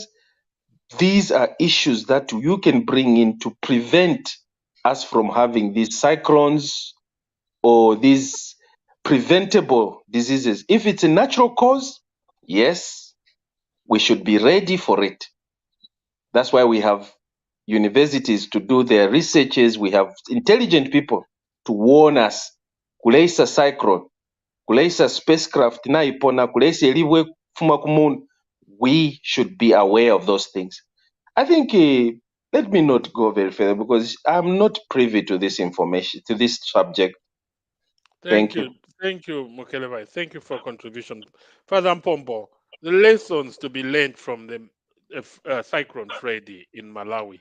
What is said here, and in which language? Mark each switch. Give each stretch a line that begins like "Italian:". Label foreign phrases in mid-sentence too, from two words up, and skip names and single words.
English: These are issues that you can bring in to prevent us from having these cyclones or these preventable diseases. If it's a natural cause, yes, we should be ready for it. That's why we have universities to do their researches. We have intelligent people to warn us.
Bemba: Kuleisa cyclone, kuleisa spacecraft na ipona, kuleisa eliwe fuma kumun.
English: We should be aware of those things. I think, let me not go very further because I'm not privy to this information, to this subject. Thank you. Thank you, Mokelebai. Thank you for contribution. Father Mpombo, the lessons to be learned from the Cyclone Freddy in Malawi.